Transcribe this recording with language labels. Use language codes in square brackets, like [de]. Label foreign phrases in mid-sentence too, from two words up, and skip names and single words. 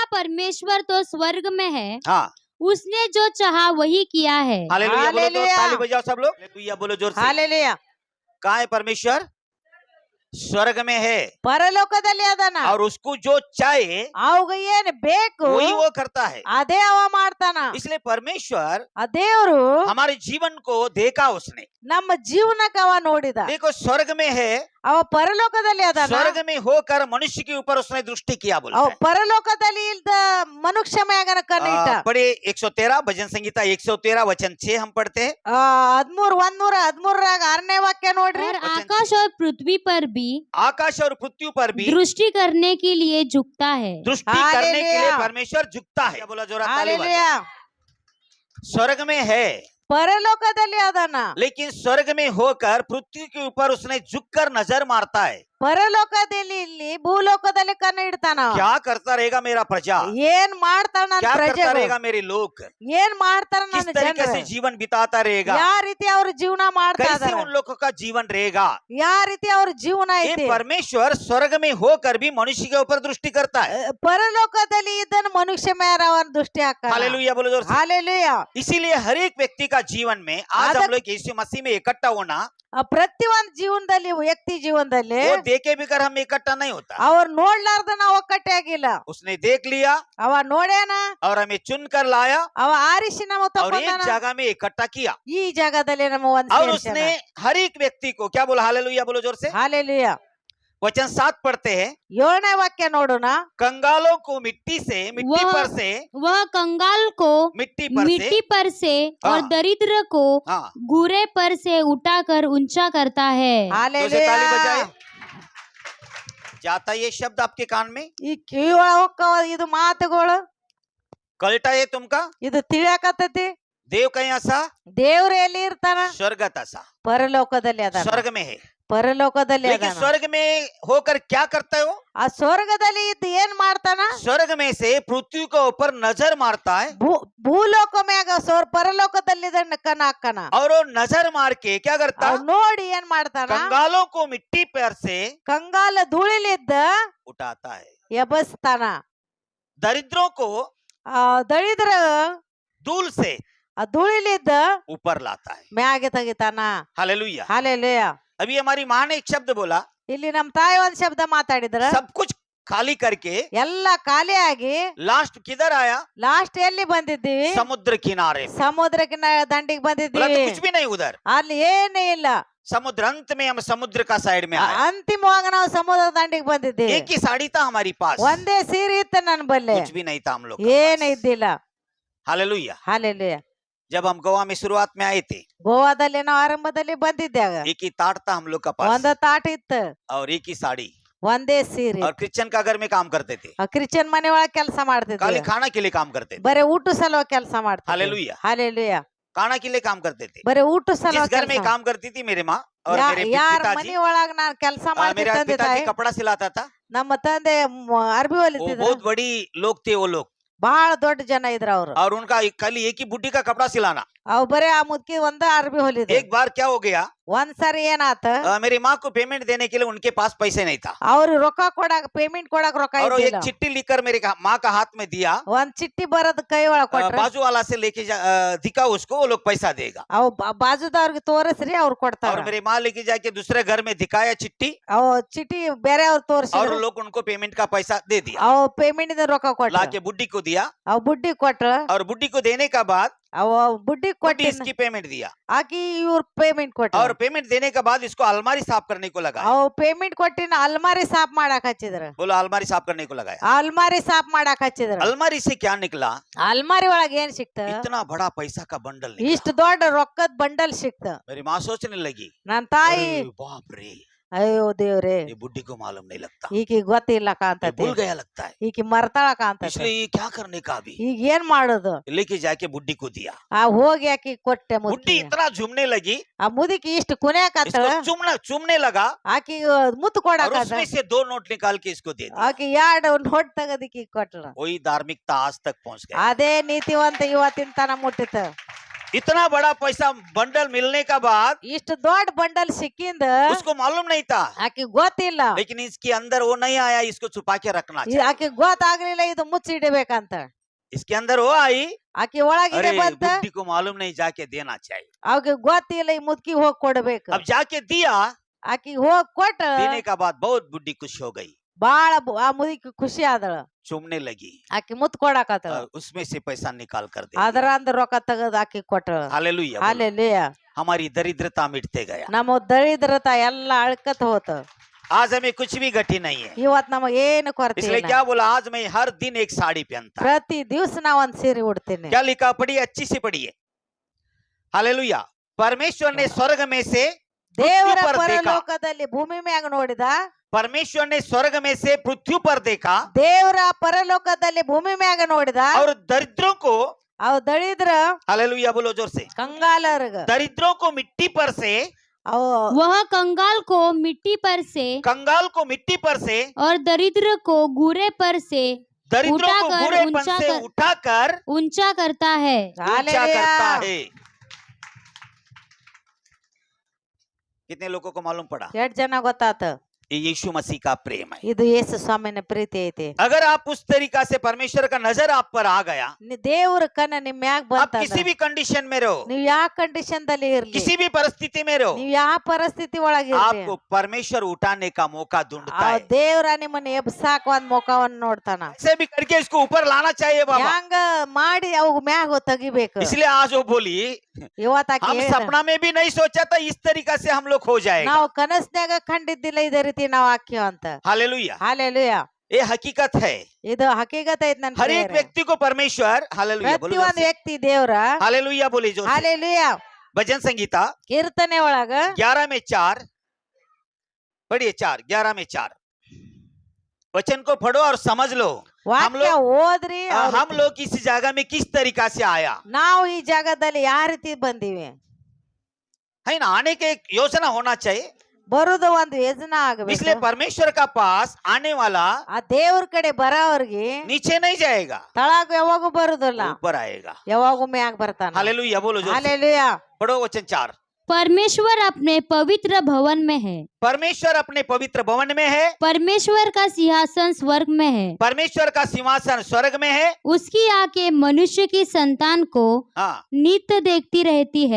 [hi] परमेश्वर तो स्वर्ग में है, हाँ उसने जो चाहा वही किया है। हालेलुया बोलो तो हालेलुया। ताली बजाओ सब लोग हालेलुया बोलो जोर से [kn] ಹಾಲೆಲೂಯ [hi] कहाँ है परमेश्वर स्वर्ग में है [kn] ಪರಲೋಕದಲ್ಲಿ ಅದನ [hi] और उसको जो चाहे [kn] ಅವಾಗ ಏನ್ ಬೇಕು [hi] वही वो करता है [kn] ಅದೇ ಅವ ಮಾಡ್ತಾನ [hi] इसलिए परमेश्वर [kn] ಆ ದೇವ್ರು [hi] हमारे जीवन को देखा उसने [kn] ನಮ್ಮ ಜೀವನಕ್ಕೆ ಅವ ನೋಡಿದ [hi] देखो स्वर्ग में है [kn] ಅವ ಪರಲೋಕದಲ್ಲಿ ಅದಾನ [hi] स्वर्ग में होकर मनुष्य के ऊपर उसने दृष्टि किया बोलता [kn] ಅವ [hi] है [kn] ಪರಲೋಕದಲ್ಲಿ ಇಲ್ದ ಮನುಷ್ಯ ಮ್ಯಾಗನ ಕಣ್ಣಿಟ್ಟ [hi] पढ़े 113 भजन संगीता 113 वचन 6 हम पढ़ते हैं [kn] 13:13 6ನೇ ವಾಕ್ಯ ನೋಡ್ರಿ [hi] और आकाश और पृथ्वी पर भी आकाश और पृथ्वी पर भी दृष्टि करने के लिए झुकता है। दृष्टि करने के लिए हालेलुया। परमेश्वर झुकता है बोला जोरा ताली [kn] ಹಾಲೆಲೂಯ [hi] बजाओ। स्वर्ग में है [kn] ಪರಲೋಕದಲ್ಲಿ ಅದಾನ [hi] लेकिन स्वर्ग में होकर पृथ्वी के ऊपर उसने झुककर नजर मारता है [kn] ಪರಲೋಕದಲ್ಲಿ ಇಲ್ಲಿ ಭೂಲೋಕದಲ್ಲಿ ಕಣ್ಣು ಇಡ್ತಾನ ಅವ. [hi] क्या करता रहेगा मेरा प्रजा [kn] ಏನ್ ಮಾಡ್ತಾನ ನನ್ನ [hi] क्या करता [kn] ಪ್ರಜೆಗಳು [hi] रहेगा मेरे लोग [kn] ಏನ್ ಮಾಡ್ತಾರ [hi] किस [kn] ನನ್ನ [hi] तरीके [kn] ಜನರು [hi] से जीवन बिताता रहेगा [kn] ಯಾವ ರೀತಿ ಅವ್ರ ಜೀವನ ಮಾಡ್ತಾ [hi] कैसे [kn] ಇದಾರೆ [hi] उन लोगों का जीवन रहेगा [kn] ಯಾವ ರೀತಿ ಅವ್ರ ಜೀವನ [hi] ये [kn] ಐತಿ [hi] परमेश्वर स्वर्ग में होकर भी मनुष्य के ऊपर दृष्टि करता है [kn] ಪರಲೋಕದಲ್ಲಿ ಇದನ್ನ ಮನುಷ್ಯ ಮೇಲೆ ಅವನ ದೃಷ್ಟಿ ಹಾಕ [hi] हालेलुया बोलो जोर से [kn] ಹಾಲೆಲೂಯ [hi] इसीलिए हर एक व्यक्ति का जीवन में आज हम लोग यीशु मसीह में इकट्ठा होना [kn] ಪ್ರತಿಯೊಂದು ಜೀವನದಲ್ಲಿ ವ್ಯಕ್ತಿ ಜೀವನದಲ್ಲಿ [hi] वो देखे भी कर हम इकट्ठा नहीं होता [kn] ಅವ್ರ ನೋಡ್ಲಾರ್ದ ನಾವು ಒಕ್ಕಟ್ಟೆ ಆಗಿಲ್ಲ [hi] उसने देख लिया [kn] ಅವ ನೋಡ್ಯಾನ [hi] और हमें चुन कर लाया [kn] ಅವ ಆರಿಸಿ ನಮ್ಮ [hi] और एक [kn] ತಗೊಂಡಾನ [hi] जगह में इकट्ठा किया [kn] ಈ ಜಾಗದಲ್ಲಿ ನಮ್ಮ ಒಂದ್ [hi] और उसने हर एक व्यक्ति को क्या बोला हालेलुया बोलो जोर से [kn] ಹಾಲೆಲೂಯ [hi] वचन 7 पढ़ते हैं [kn] 7ನೇ ವಾಕ್ಯ ನೋಡೋಣ [hi] कंगालों को मिट्टी वह- पर से वह कंगाल को मिट्टी पर मिट्टी से पर से और हाँ। दरिद्र को हाँ गुरे पर से उठाकर ऊंचा करता है। जोर से ताली बजाए [kn] ಹಾಲೆಲೂಯ [hi] जाता ये शब्द आपके कान में [kn] ಈ ಕಿವಿಯೊಳಗ ಹೊಕ್ಕವ ಇದು ಮಾತುಗಳು [hi] कलटा है तुमका [kn] ಇದು ತಿಳಿಯಾಕತ್ತೈತಿ [hi] देव कहीं ऐसा [kn] ದೇವ್ರ ಎಲ್ಲಿ ಇರ್ತಾನ [hi] स्वर्गत ऐसा [kn] ಪರಲೋಕದಲ್ಲಿ ಅದಾನ [hi] स्वर्ग में है [kn] ಪರಲೋಕದಲ್ಲಿ [hi] लेकिन [kn] ಅದಾನ [hi] स्वर्ग में होकर क्या करता है वो [kn] ಆ ಸ್ವರ್ಗದಲ್ಲಿ ಇದ್ದು ಏನ್ ಮಾಡ್ತಾನ [hi] स्वर्ग में से पृथ्वी के ऊपर नजर मारता है [kn] ಭೂಲೋಕ ಮ್ಯಾಗ ಪರಲೋಕದಲ್ಲಿ ಇದನ್ನ ಕಣ್ಣ ಹಾಕನ [hi] और वो नजर मार के क्या करता [kn] ನೋಡಿ ಏನ್ ಮಾಡ್ತಾನ [hi] कंगालों को मिट्टी पर से [kn] ಕಂಗಾಲ ಧೂಳಿಲಿದ್ದ [hi] उठाता है [kn] ಎಬಸ್ತಾನ [hi] दरिद्रों को [kn] ದಳಿದ್ರ [hi] धूल से [kn] ಆ ಧೂಳಿಲಿದ್ದ [hi] ऊपर लाता है [kn] ಮ್ಯಾಗೆ ತೆಗಿತಾನ [hi] हालेलुया [kn] ಹಾಲೆಲೂಯ [hi] अभी हमारी माँ ने एक शब्द बोला [kn] ಇಲ್ಲಿ ನಮ್ ತಾಯಿ ಒಂದ್ ಶಬ್ದ ಮಾತಾಡಿದ್ರ [hi] सब कुछ खाली करके [kn] ಎಲ್ಲ ಖಾಲಿ ಆಗಿ [hi] लास्ट किधर आया [kn] ಲಾಸ್ಟ್ ಎಲ್ಲಿ ಬಂದಿದ್ದೀವಿ [hi] समुद्र किनारे में। [kn] ಸಮುದ್ರಕ್ಕೆ ದಂಡಿಗೆ [hi] बोला [kn] ಬಂದಿದ್ದೀವಿ [hi] तो कुछ भी नहीं उधर [kn] ಅಲ್ಲಿ ಏನೇ ಇಲ್ಲ [hi] समुद्र अंत में हम समुद्र का साइड में आए [kn] ಅಂತಿಮವಾಗಿ ನಾವು ಸಮುದ್ರ ದಂಡಿಗೆ ಬಂದಿದ್ದೀವಿ [hi] एक ही साड़ी था हमारी पास [kn] ಒಂದೇ ಸೀರೆ ಇತ್ತು ನನ್ ಬಲ್ಲೆ [hi] कुछ भी नहीं था हम लोग [kn] ಏನ ಇದ್ದಿಲ್ಲ [hi] हालेलुया [kn] ಹಾಲೆಲೂಯ [hi] जब हम गोवा में शुरुआत में आए थे [kn] ಗೋವಾದಲ್ಲಿ ನಾವು ಆರಂಭದಲ್ಲಿ ಬಂದಿದ್ದಾಗ [hi] एक ही ताट था हम लोग का पास [kn] ಒಂದ ತಾಟ ಇತ್ತು [hi] और एक ही साड़ी [kn] ಒಂದೇ ಸೀರೆ [hi] और क्रिश्चियन का घर में काम करते थे [kn] ಕ್ರಿಶ್ಚಿಯನ್ ಮನೆ ಒಳಗ ಕೆಲಸ ಮಾಡ್ತಿದ್ವಿ [hi] खाली खाना के लिए काम करते थे [kn] ಬರೇ ಊಟ ಸಲುವಾಗಿ ಕೆಲಸ ಮಾಡ್ತಿದ್ವಿ [hi] हालेलुया [kn] ಹಾಲೆಲೂಯ [hi] खाना के लिए काम करते थे [kn] ಬರೇ ಊಟ [hi] जिस [kn] ಸಲುವಾಗಿ [hi] घर में [kn] ಕೆಲ್ಸ [hi] काम करती थी मेरे माँ और मेरे [kn] ಯಾರ [hi] पिताजी [kn] ಮನಿ ಒಳಗ ನಾನ್ ಕೆಲಸ [hi] मेरे [kn] ಮಾಡ್ತಿದ್ದೆ [hi] पिताजी कपड़ा सिलाता था [kn] ನಮ್ಮ ತಂದೆ ಅರ್ಬಿ [hi] वो [kn] ಹೊಲಿತಿದ್ರು [hi] बहुत बड़ी लोग थे वो लोग [kn] ಬಹಳ ದೊಡ್ಡ ಜನ ಇದ್ರ ಅವ್ರು [hi] और उनका खाली एक ही बुढ़ी का कपड़ा सिलाना [kn] ಅವ್ ಬರೇ ಆ ಮುದ್ಕಿ ಒಂದ ಅರ್ಬಿ ಹೊಲಿದ್ರು [hi] एक बार क्या हो गया [kn] ಒಂದ್ಸರಿ ಏನಾತ [hi] मेरी माँ को पेमेंट देने के लिए उनके पास पैसे नहीं था [kn] ಅವ್ರು ರೊಕ್ಕ ಕೊಡಾಕ ಪೇಮೆಂಟ್ ಕೊಡಾಕ ರೊಕ್ಕ [hi] और वो एक [kn] ಇದ್ದಿಲ್ಲ [hi] चिट्ठी लिखकर मेरे माँ का हाथ में दिया [kn] ಒಂದ್ ಚಿಟ್ಟಿ ಬರೋದ್ ಕೈ ಒಳಗ್ ಕೊಟ್ರ [hi] बाजू वाला से लेके दिखा उसको वो लोग पैसा देगा [kn] ಅವ್ ಬಾಜುದವ್ರಿಗೆ ತೋರಿಸ್ರಿ ಅವ್ರು ಕೊಡ್ತಾರ [hi] और मेरी माँ लेके जाके दूसरे घर में दिखाया चिट्ठी [kn] ಅವ್ ಚಿಟ್ಟಿ ಬೇರೆ ಅವ್ರು [hi] और [kn] ತೋರಿಸಿದ್ರು [hi] लोग उनको पेमेंट का पैसा दे दिया [kn] ಅವ್ ಪೇಮೆಂಟ್ ಇದ ರೊಕ್ಕ ಕೊಟ್ರ [hi] लाके बुड्ढी को दिया [kn] ಅವ್ ಬುಡ್ಡಿ ಕೊಟ್ರ [hi] और बुड्ढी को देने का बाद [kn] ಅವ್ ಬುಡ್ಡಿ [hi] बुड्ढी [kn] ಕೊಟ್ಟಿ [hi] इसकी पेमेंट दिया [kn] ಆಕಿ ಇವ್ರ ಪೇಮೆಂಟ್ ಕೊಟ್ರ [hi] और पेमेंट देने के बाद इसको अलमारी साफ करने को लगाया [kn] ಅವ್ ಪೇಮೆಂಟ್ ಕೊಟ್ಟಿನ ಅಲ್ಮಾರಿ ಸಾಫ್ ಮಾಡಾಕ್ ಹಚ್ಚಿದ್ರ [hi] बोलो अलमारी साफ करने को लगाया [kn] ಅಲ್ಮಾರಿ ಸಾಫ್ ಮಾಡಾಕ್ ಹಚ್ಚಿದ್ರ [hi] अलमारी से क्या निकला [kn] ಅಲ್ಮಾರಿ ಒಳಗ ಏನ್ ಸಿಕ್ತ [hi] इतना बड़ा पैसा का बंडल निकला। [kn] ಇಷ್ಟ ದೊಡ್ಡ ರೊಕ್ಕದ ಬಂಡಲ್ ಸಿಕ್ತ [hi] मेरी माँ सोचने लगी [kn] ನನ್ ತಾಯಿ [hi] अरे बाप रे [kn] ಅಯ್ಯೋ ದೇವ್ರೆ [hi] ये बुड्ढी को मालूम नहीं लगता [kn] ಈಕಿ ಗೊತ್ತಿಲ್ಲ [hi] ये [kn] ಕಾಂತತಿ [hi] भूल गया लगता है [kn] ಈಕಿ ಮರ್ತಾಳ ಕಾಂತತಿ [hi] इसलिए ये क्या करने का अभी [kn] ಈಗ ಏನ್ ಮಾಡೋದು [hi] लेके जाके बुड्ढी को दिया [kn] ಆ ಹೋಗಿ ಆಕಿ ಕೊಟ್ಟೆ [hi] बुड्ढी [kn] ಮುದ್ಕಿ [hi] इतना झूमने लगी [kn] ಆ ಮುದುಕಿ ಇಷ್ಟ ಕುನ್ಯಾಕತ್ತ [hi] इसको चूमने लगा [kn] ಆಕಿ ಮುತ್ತು [hi] और [kn] ಕೊಡಾಕ [hi] उसमें से 2 नोट निकाल के इसको दे दिया [kn] ಆಕಿ ಎರಡು ನೋಟ್ ತೆಗದಿಕ್ಕಿ ಕೊಟ್ರ [hi] वही धार्मिकता आज तक पहुंच गया [kn] ಅದೇ ನೀತಿವಂತ ಇವತ್ತಿನ ತನ ಮುಟ್ಟಿತ [hi] इतना बड़ा पैसा बंडल मिलने का बाद [kn] ಇಷ್ಟು ದೊಡ್ಡ ಬಂಡಲ್ ಸಿಕ್ಕಿಂದ [hi] उसको मालूम नहीं था, [kn] ಆಕಿ ಗೊತ್ತಿಲ್ಲ, [hi] लेकिन इसके अंदर वो नहीं आया, इसको छुपा के रखना चाहिए। [kn] ಆಕಿ ಗೊತ್ತಾಗ್ಲಿಲ್ಲ ಇದು ಮುಚ್ಚಿಡ್ಬೇಕಂತ. [hi] इसके अंदर वो आई, [kn] ಆಕಿ ಒಳಗಿದೆ [hi] अरे [kn] ಬಂತ, [hi] बुड्ढी को मालूम नहीं, जाके देना चाहिए। [kn] ಅವ್ಗೆ ಗೊತ್ತಿಲ್ಲ ಈ ಮುದ್ಕಿ ಹೋಗ್ ಕೊಡ್ಬೇಕು. [hi] अब जाके दिया, [kn] ಆಕಿ ಹೋಗ್ ಕೊಟ್ಟ [hi] देने का बाद बहुत बुड्ढी खुश हो गई, [kn] ಬಾಳ ಆ ಮುದುಕಿ ಖುಷಿ ಆದಳ. [hi] चूमने लगी [kn] ಆಕಿ ಮುತ್ ಕೊಡಾಕತ್ತಳ. [hi] और उसमें से पैसा निकाल कर दे। [kn] ಅದರ ಅಂದ ರೊಕ್ಕ ತೆಗೆದು ಆಕಿ ಕೊಟ್ಟಳ. [hi] हालेलुया। [kn] ಹಾಲೆಲೂಯಾ. [hi] हमारी दरिद्रता मिटते गया। [kn] ನಮ್ಮ ದರಿದ್ರತ ಎಲ್ಲ ಅಳ್ಕತ್ ಹೋತ. [hi] आज हमें कुछ भी घटी नहीं है, [kn] ಇವತ್ ನಮಗ ಏನು ಕೊರತೆ [hi] इसलिए [kn] ಇಲ್ಲ. [hi] क्या बोला, आज मैं हर दिन एक साड़ी पहनता। [kn] ಪ್ರತಿ ದಿವಸ ನಾ ಒಂದ್ ಸೀರೆ ಉಡ್ತೀನಿ. [hi] क्या लिखा, पढ़िए, अच्छी से पढ़िए। हालेलुया। परमेश्वर ने स्वर्ग में से [kn] ದೇವರ [hi] पृथ्वी पर देखा, [kn] ಪರಲೋಕದಲ್ಲಿ ಭೂಮಿ ಮ್ಯಾಗ ನೋಡಿದ, [hi] परमेश्वर ने स्वर्ग में से पृथ्वी पर देखा [kn] ದೇವರ ಪರಲೋಕದಲ್ಲಿ ಭೂಮಿ ಮ್ಯಾಗ ನೋಡಿದ. [hi] और दरिद्रों को, [kn] ಅವ್ ದಳಿದ್ರ [hi] हालेलुया बोलो जोर से, [kn] ಕಂಗಾಲರ್ಗ [hi] दरिद्रों को मिट्टी पर से, [kn] ಅವ್ [hi] वह कंगाल को मिट्टी पर से कंगाल को मिट्टी पर से, और दरिद्र को घूरे पर से दरिद्रों को उठाकर, बुरेपन ऊंचा से कर- उठाकर ऊंचा करता है। ऊंचा हालेलुया. करता है। कितने लोगों को मालूम पड़ा, [kn] ಎಷ್ಟ್ ಜನ ಗೊತ್ತಾತ [hi] ये यीशु मसीह का प्रेम है। [kn] ಇದು ಯೇಸು ಸ್ವಾಮಿನ ಪ್ರೀತಿ ಐತಿ. [hi] अगर आप उस तरीका से परमेश्वर का नजर आप पर आ गया, [kn] ದೇವ್ರ ಕಣ್ಣ ನಿಮ್ ಮ್ಯಾಗ [hi] आप [kn] ಬಂತ, [hi] किसी भी कंडीशन में रहो, [kn] ನೀವ್ ಯಾವ ಕಂಡೀಷನ್ ದಲ್ಲಿ ಇರ್ಲಿ, [hi] किसी भी परिस्थिति में रहो, [kn] ನೀವ್ ಯಾವ ಪರಿಸ್ಥಿತಿ ಒಳಗಿರ್ಲಿ, [hi] आपको परमेश्वर उठाने का मौका ढूंढता [kn] ಆ [hi] है। [kn] ದೇವ್ರ ನಿಮ್ಮನ್ನ ಎಬ್ಸಾಕ ಒಂದ್ ಮುಖವನ್ನ ನೋಡ್ತಾನ. [hi] ऐसे भी करके इसको ऊपर लाना चाहिए बाबा। [kn] ಹ್ಯಾಂಗ ಮಾಡಿ ಅವ್ ಮ್ಯಾಗ ತೆಗಿಬೇಕು. [hi] इसलिए आज वो बोली, [kn] ಇವತ್ತ ಆಕಿ [hi] हम [kn] ಹೇಳ್ದ, [hi] सपना में भी नहीं सोचा था इस तरीका से हम लोग हो जाएगा। [kn] ನಾವು ಕನಸ್ನ್ಯಾಗ ಕಂಡಿದ್ದಿಲ್ಲ ಇದೇ ರೀತಿ ನಾವ್ ಹಾಕ್ಯವ ಅಂತ. [hi] हालेलुया। [kn] ಹಾಲೆಲೂಯಾ. [hi] ये हकीकत है। [kn] ಇದು ಹಕೀಕತ್ ಐತ್ ನನ್ [hi] हर एक [kn] ಪ್ರಿಯರೇ. [hi] व्यक्ति को परमेश्वर, हालेलुया [kn] ಪ್ರತಿ [hi] बोलो जोर [kn] ಒಂದ್ [hi] से, [kn] ವ್ಯಕ್ತಿ ದೇವ್ರ [hi] हालेलुया बोली जो [kn] ಹಾಲೆಲೂಯಾ [hi] भजन संगीता [kn] ಕೀರ್ತನೆ ಒಳಗ [hi] 11 में 4, पढ़िए 4, 11 में 4 वचन को पढ़ो और समझ लो [kn] ವಾಕ್ಯ ಓದ್ರಿ. [hi] हम लोग इस जगह में किस तरीका से आया [kn] ನಾವು ಈ ಜಾಗದಲ್ಲಿ ಯಾವ ರೀತಿ ಬಂದಿವಿ, [hi] है ना। आने के एक योजना होना चाहिए, [kn] ಬರುದು ಒಂದು ಯೋಜನಾ [hi] इसलिए [kn] ಆಗಬೇಕು. [hi] परमेश्वर का पास आने वाला [kn] ಆ ದೇವ್ರ ಕಡೆ ಬರೋವ್ರಿಗೆ [hi] नीचे नहीं जाएगा, [kn] ತಳಗ ಯಾವಾಗೂ ಬರುದಿಲ್ಲ, [hi] ऊपर आएगा। [kn] ಯಾವಾಗೂ ಮ್ಯಾಗ ಬರ್ತಾನ. [hi] हालेलुया बोलो जो [kn] ಹಾಲೆಲೂಯಾ. [hi] पढ़ो वचन 4। परमेश्वर अपने पवित्र भवन में है। परमेश्वर अपने पवित्र भवन में है, परमेश्वर का सिंहासन स्वर्ग में है। परमेश्वर का सिंहासन स्वर्ग में है। उसकी आंखें मनुष्य की संतान को हाँ, नित्य देखती रहती है